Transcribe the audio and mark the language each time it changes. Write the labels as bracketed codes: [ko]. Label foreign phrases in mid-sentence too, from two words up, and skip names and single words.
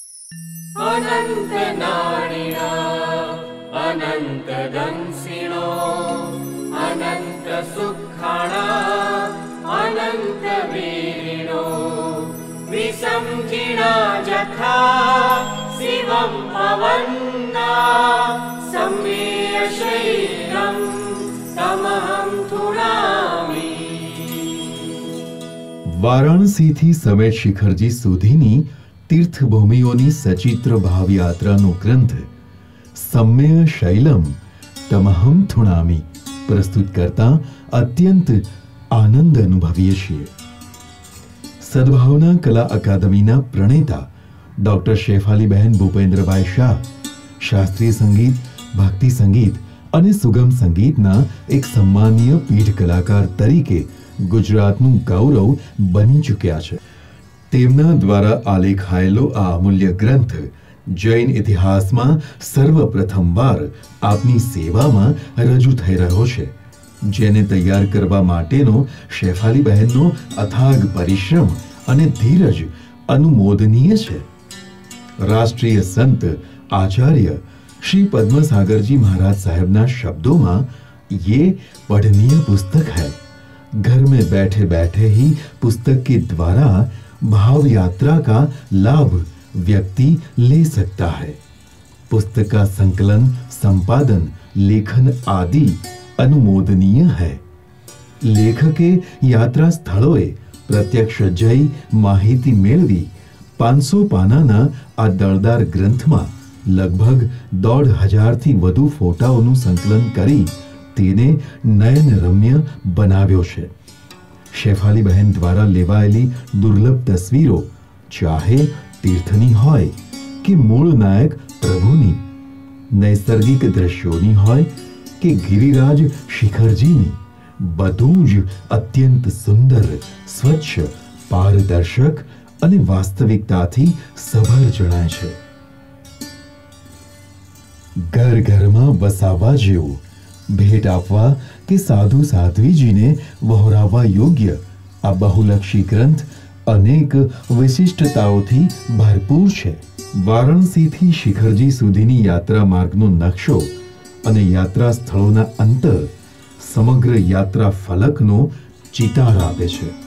[pra] अनंत नारिणा अनंत दंसिणो अनंत सुखाणा अनंत वीरिणो विसंखिणा जथा शिवं पवन्ना सम्मेय शैरं तमहं तुणामि। [gu] वाराणसी થી સમેત શિખરજી સુધીની તીર્થભૂમિઓની સચિત્ર ભાવયાત્રાનો ગ્રંથ [pra] सम्मेय शैलम तमहम थुणामी [gu] પ્રસ્તુત કરતા અત્યંત આનંદ અનુભવીએ છીએ। સદભાવના કલા અકાદમીના પ્રણેતા ડોક્ટર શેફાલીબહેન ભૂપેન્દ્રભાઈ શાહ શાસ્ત્રીય સંગીત, ભક્તિ સંગીત અને સુગમ સંગીતના એક સન્માનીય પીઠ કલાકાર તરીકે ગુજરાતનું ગૌરવ બની ચૂક્યા છે। તેમના દ્વારા આલેખાયેલો આ અમૂલ્ય ગ્રંથ જૈન ઇતિહાસમાં સર્વપ્રથમવાર આપની સેવામાં રજૂ થઈ રહ્યો છે, જેને તૈયાર કરવા માટેનો શેફાલીબહેનનો અથાગ પરિશ્રમ અને ધીરજ અનુમોદનીય છે। રાષ્ટ્રીય સંત આચાર્ય શ્રી પદ્મસાગરજી મહારાજ સાહબના [hi] शब्दों में ये पढ़नीय पुस्तक है। घर में बैठे बैठे ही पुस्तक के द्वारा भाव यात्रा का लाभ व्यक्ति ले सकता है। पुस्तक का संकलन, संपादन, लेखन आदि अनुमोदनीय है। [gu] લેખકે યાત્રા સ્થળોએ પ્રત્યક્ષ જઈ માહિતી મેળવી 500 પાનાના આ દળદાર ગ્રંથમાં લગભગ 1,500 થી વધુ ફોટાઓનું સંકલન કરી તેને નયનરમ્ય બનાવ્યો છે। શેફાલીબહેન દ્વારા લેવાયેલી દુર્લભ તસવીરો ચાહે તીર્થની હોય કે મૂળ નાયક પ્રભુની, નૈસર્ગિક દ્રશ્યોની હોય કે ગિરિરાજ શિખરજીની, બધું જ અત્યંત સુંદર, સ્વચ્છ, પારદર્શક અને વાસ્તવિકતાથી સભર જણાય છે। ઘર ઘર માં વસાવા જેવું, ભેટ આપવા કે સાધુ સાધ્વીજીને વહોરાવા યોગ્ય આ બહુલક્ષી ગ્રંથ અનેક વિશિષ્ટતાઓથી ભરપૂર છે। વારાણસી થી શિખરજી સુધીની યાત્રા માર્ગનો નકશો અને યાત્રા સ્થળોના અંતર સમગ્ર યાત્રા ફલકનો ચિતાર આપે છે।